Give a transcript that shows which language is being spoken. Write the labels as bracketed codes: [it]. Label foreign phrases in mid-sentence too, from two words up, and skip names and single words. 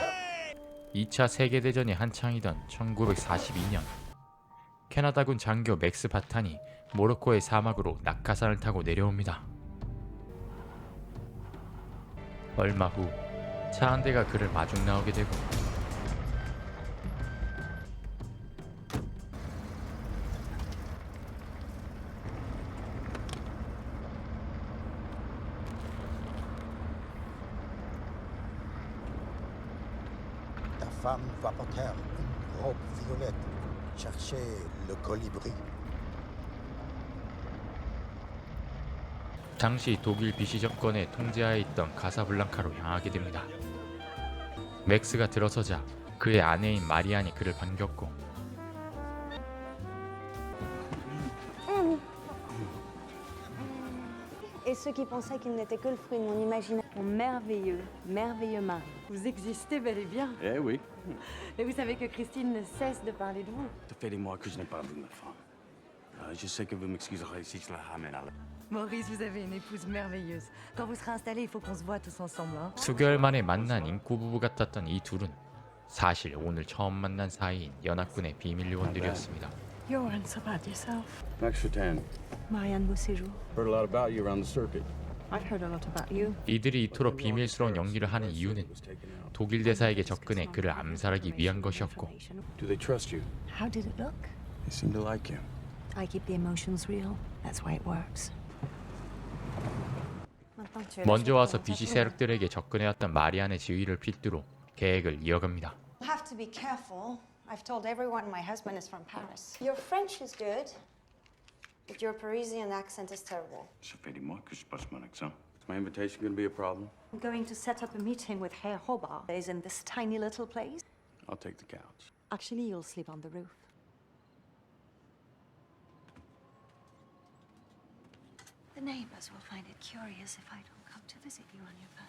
[ko] 2차 세계대전이 한창이던 1942년 캐나다군 장교 맥스 바탄이 모로코의 사막으로 낙하산을 타고 내려옵니다. 얼마 후 차 한 대가 그를 마중 나오게 되고 [fr] Ta femme va porter une robe violette. Cherchez le colibri. [ko] 당시 독일 비시 정권의 통제하에 있던 카사블랑카로 향하게 됩니다. 맥스가 들어서자 그의 아내인 마리안이 그를 반겼고 [fr] Et ceux qui pensaient qu'il n'était que le fruit de mon imagination. Mon merveilleux, merveilleux mari. Vous existez bel et bien. Eh oui. Et vous savez que Christine ne cesse de parler de vous. Ça fait des mois que je n'ai pas vu ma femme. Je sais que vous m'excuserez si je la ramène à la... Maurice, vous avez une épouse merveilleuse. Quand vous serez installé, il faut qu'on se voit tous ensemble. Hein? [ko] 수개월 만에 만난 인구 부부 같았던 이 둘은 사실 오늘 처음 만난 사이인 연합군의 비밀 요원들이었습니다. [en] You weren't so bad yourself. Max Chatin. Marianne Beauséjour. Heard a lot about you around the circuit. I've heard a lot about you. [ko] 이들이 이토록 비밀스러운 연기를 하는 이유는 독일 대사에게 접근해 그를 암살하기 위한 것이었고 [en] Do they trust you? How did it look? They seem to like you. I keep the emotions real. That's why it works. [ko] 먼저 와서 비시 세력들에게 접근해왔던 마리안의 지휘를 필두로 계획을 이어갑니다. [en] You have to be careful. I've told everyone my husband is from Paris. Your French is good, but your Parisian accent is terrible. [fr] Ça fait des mois que je passe mon accent. [en] Is my invitation going to be a problem? I'm going to set up a meeting with Herr Hobart. He's in this tiny little place. I'll take the couch. Actually, you'll sleep on the roof. The neighbors will find it curious if I don't come to visit you on